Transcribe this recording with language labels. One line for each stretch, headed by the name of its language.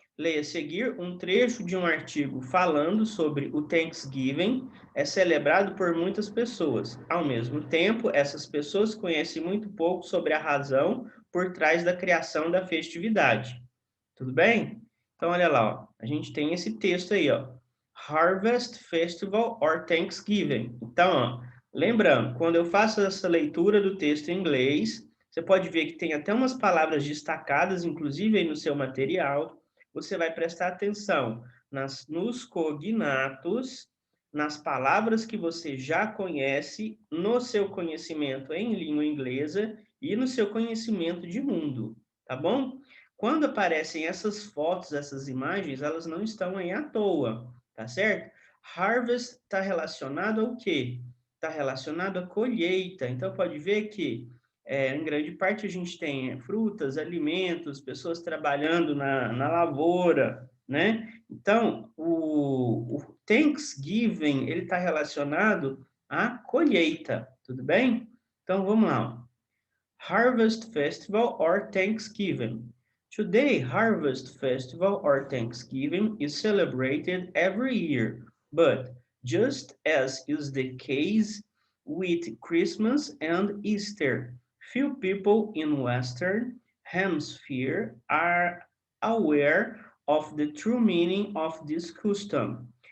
Portuguese: Leia a seguir um trecho de um artigo falando sobre o Thanksgiving é celebrado por muitas pessoas. Ao mesmo tempo, essas pessoas conhecem muito pouco sobre a razão por trás da criação da festividade. Tudo bem? Então, olha lá, ó. A gente tem esse texto aí, ó.
English: Harvest Festival or Thanksgiving.
Portuguese: Então, ó, lembrando, quando eu faço essa leitura do texto em inglês, você pode ver que tem até umas palavras destacadas, inclusive aí no seu material. Você vai prestar atenção nos cognatos, nas palavras que você já conhece, no seu conhecimento em língua inglesa e no seu conhecimento de mundo, tá bom? Quando aparecem essas fotos, essas imagens, elas não estão aí à toa, tá certo? Harvest está relacionado ao quê? Está relacionado à colheita. Então, pode ver que, em grande parte, a gente tem frutas, alimentos, pessoas trabalhando na lavoura, né? Então, o Thanksgiving, ele está relacionado à colheita, tudo bem? Então, vamos lá.
English: Harvest Festival or Thanksgiving. Today, Harvest Festival or Thanksgiving is celebrated every year, but just as is the case with Christmas and Easter, few people in Western Hemisphere are aware of the true meaning of this custom.